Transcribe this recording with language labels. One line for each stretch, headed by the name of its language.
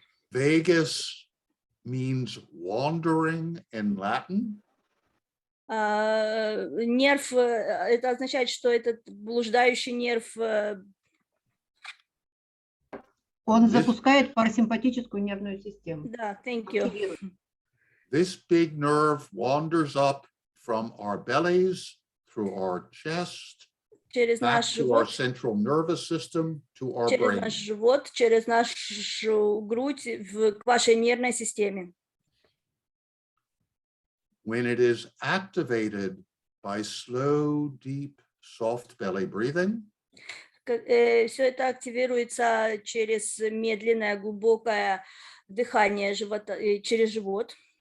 English: Vagus means wandering in Latin.
Russian: Нерв, это означает, что этот блуждающий нерв... Он запускает парасимпатическую нервную систему.
English: Да, thank you. This big nerve wanders up from our bellies, through our chest, back to our central nervous system, to our brain.
Russian: Через наш живот, через нашу грудь к вашей нервной системе.
English: When it is activated by slow, deep, soft belly breathing,
Russian: все это активируется через медленное, глубокое дыхание живота, через живот.